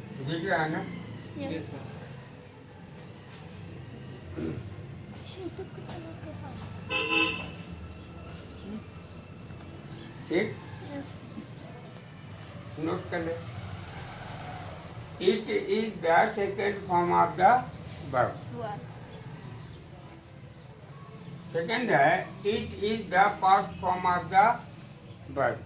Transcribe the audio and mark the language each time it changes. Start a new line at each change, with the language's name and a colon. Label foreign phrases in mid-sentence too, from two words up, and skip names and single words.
Hindi: दिख रहा है ना?
English: Yes. Yes, sir.
Indonesian: itu kepala kepala.
Hindi: ठीक,
English: Yes.
Hindi: नोट कर ले।
English: it is the second form of the verb.
Indonesian: Dua.
English: second है it is the past form of the verb।